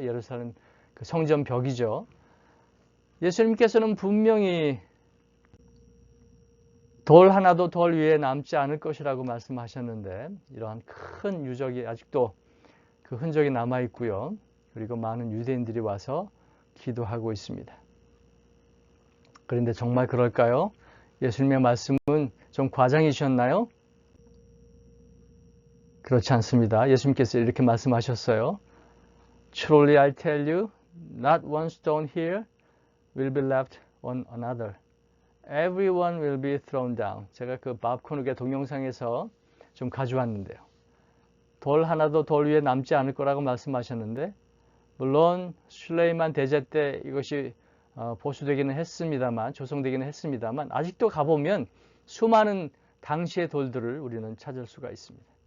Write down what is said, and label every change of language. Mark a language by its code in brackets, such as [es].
[ko] 예루살렘 그 성전 벽이죠. 예수님께서는 분명히 돌 하나도 돌 위에 남지 않을 것이라고 말씀하셨는데 이러한 큰 유적이 아직도 그 흔적이 남아 있고요. 그리고 많은 유대인들이 와서 기도하고 있습니다. 그런데 정말 그럴까요? 예수님의 말씀은 좀 과장이셨나요? 그렇지 않습니다. 예수님께서 이렇게 말씀하셨어요. [en] Truly I tell you, not one stone here will be left on another. Everyone will be thrown down. [ko] 제가 그 밥 코눅의 동영상에서 좀 가져왔는데요. 돌 하나도 돌 위에 남지 않을 거라고 말씀하셨는데 물론 술레이만 대제 때 이것이 보수되기는 했습니다만 조성되기는 했습니다만 아직도 가보면 수많은 당시의 돌들을 우리는 찾을 수가 있습니다.